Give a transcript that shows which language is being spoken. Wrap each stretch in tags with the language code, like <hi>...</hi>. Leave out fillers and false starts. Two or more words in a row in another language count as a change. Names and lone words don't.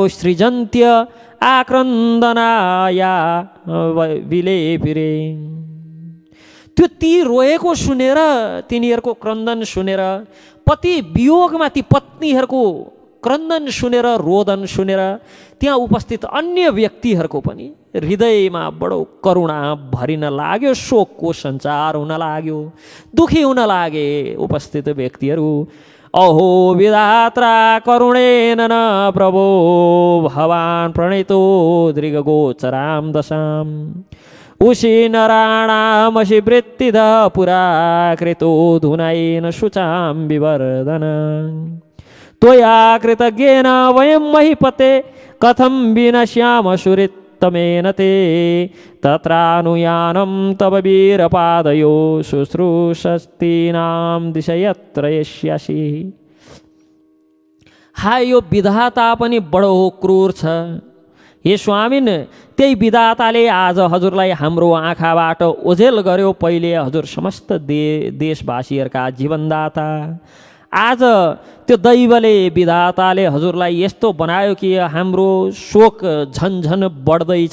<sa>सृजन्त्य आक्रन्दनाया विलेपिरे,</sa> <ne>त्यो ती रोएको सुनेर, तिनीहरूको क्रन्दन सुनेर, पति वियोगमा ती पत्नीहरूको क्रन्दन सुनेर, रोदन सुनेर त्यहाँ उपस्थित अन्य व्यक्तिहरूको पनि हृदयमा बडो करुणा भरिन लाग्यो। शोकको सञ्चार हुन लाग्यो। दुखी हुन लागे उपस्थित व्यक्तिहरू।</ne> <sa>अहो विधात्रा करुणेन न प्रभो भवान् प्रणीतो दृगगोचरां दशाम्, उषि नराणामसि वृत्तिद पुरा कृतो धुनैन शुचां विवर्धन, त्वया कृतज्ञेन वयं महीपते कथं विनश्याम सुरित्तमेन ते, तत्रानुयानं तव वीरपादयो शुश्रूषस्तीनां दिशयत्र यस्यासि।</sa> <ne>हाय, यो विधाता पनि बडो क्रूर छ। हे स्वामिन, त्यही विधाताले आज हजुरलाई हाम्रो आँखाबाट ओझेल गर्यो। पहिले हजुर समस्त देशवासीहरूका जीवनदाता। आज त्यो दैवले, विधाताले हजुरलाई यस्तो बनायो कि हाम्रो शोक झन्झन बढ्दैछ।</ne>